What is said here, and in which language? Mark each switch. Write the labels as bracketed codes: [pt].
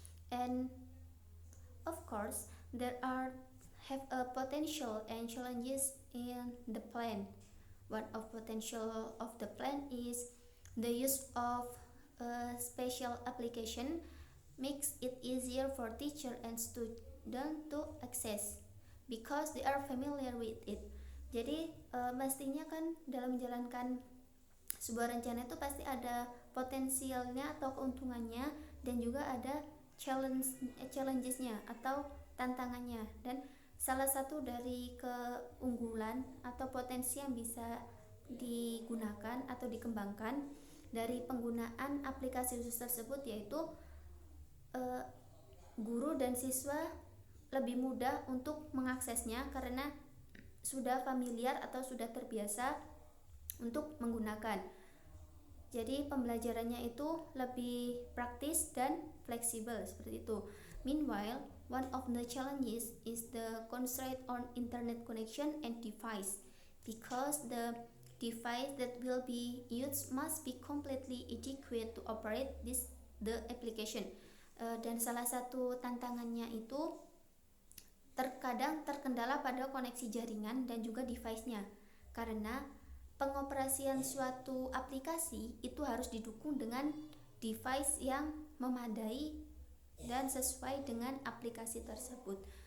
[en] And of course, there have a potential and challenges in the plan. One of potential of the plan is the use of a special application makes it easier for teacher and student to access because they are familiar with it. [id] Jadi mestinya kan dalam menjalankan sebuah rencana itu pasti ada potensialnya atau keuntungannya, dan juga ada challengesnya atau tantangannya. Dan salah satu dari keunggulan atau potensi yang bisa digunakan atau dikembangkan dari penggunaan aplikasi khusus tersebut yaitu guru dan siswa lebih mudah untuk mengaksesnya karena sudah familiar atau sudah terbiasa untuk menggunakan. Jadi pembelajarannya itu lebih praktis dan fleksibel seperti itu. [en] Meanwhile, one of the challenges is the constraint on internet connection and device, because the device that will be used must be completely adequate to operate the application. [id] Dan salah satu tantangannya itu terkadang terkendala pada koneksi jaringan dan juga device-nya, karena pengoperasian suatu aplikasi itu harus didukung dengan device yang memadai dan sesuai dengan aplikasi tersebut.